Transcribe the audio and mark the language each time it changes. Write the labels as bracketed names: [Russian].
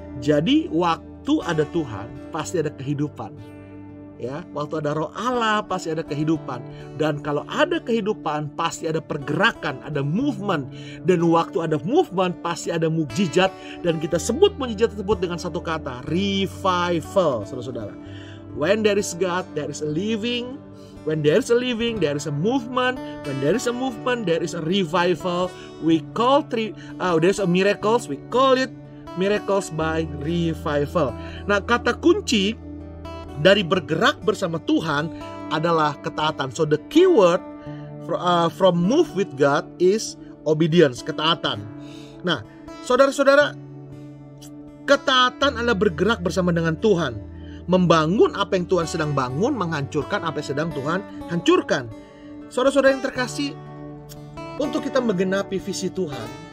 [Indonesian] Jadi waktu ada Tuhan, pasti ada kehidupan. Ya, waktu ada Roh Allah pasti ada kehidupan. Dan kalau ada kehidupan pasti ada pergerakan, ada movement. Dan waktu ada movement pasti ada mukjizat. Dan kita sebut mukjizat tersebut dengan satu kata, revival, saudara-saudara. [English] When there is God, there is a living. When there is a living, there is a movement. When there is a movement, there is a revival. We call there's a miracles, we call it miracles by revival. [Indonesian] Nah, kata kunci dari bergerak bersama Tuhan adalah ketaatan. [English] So the keyword from move with God is obedience, ketaatan. [Indonesian] Nah, saudara-saudara, ketaatan adalah bergerak bersama dengan Tuhan, membangun apa yang Tuhan sedang bangun, menghancurkan apa yang sedang Tuhan hancurkan. Saudara-saudara yang terkasih, untuk kita menggenapi visi Tuhan,